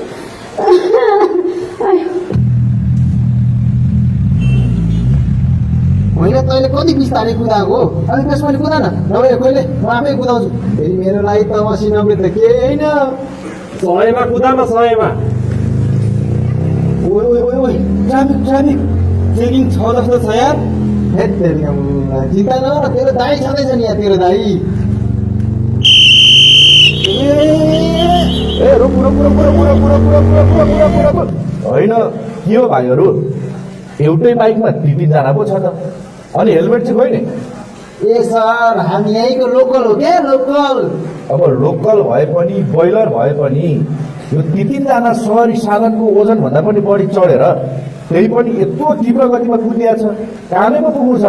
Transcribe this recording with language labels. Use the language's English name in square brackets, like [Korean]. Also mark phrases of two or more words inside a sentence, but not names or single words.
[Nepali] होइन तैँले कति बिस्तारै कुदाएको हो? अलिक त्यसपछि कुदा न, नभए कहिले म आफै कुदाउँछु। फेरि मेरो लागि त 80-90 त केही होइन। 100मा कुदा न 100मा। ओइ ओइ ओइ ओइ, ट्राफिक ट्राफिक चेकिङ छ जस्तो छ यार। [Hindi] हे तेरी अम्मा, [Nepali] चिन्ता नगर, तेरो दाई छँदैछ नि यहाँ, तेरो दाई। [Hindi] ए रुक रुक रुक रुक रुक रुक रुक रुक रुक रुक रुक। [Nepali] होइन के हो भाइहरू, एउटै बाइकमा 3-3 जना पो छ त, अनि हेलमेट चाहिँ खोइ नि। ए सर, हामी यहीँको लोकल हो क्या, लोकल। अब लोकल भए पनि बोइलर भए पनि यो 3-3 जना सहरी साधनको ओजन भन्दा पनि बढी चढेर त्यही पनि यत्रो तीव्र गतिमा कुदिया छ, कामै पो पुग्नु छ र।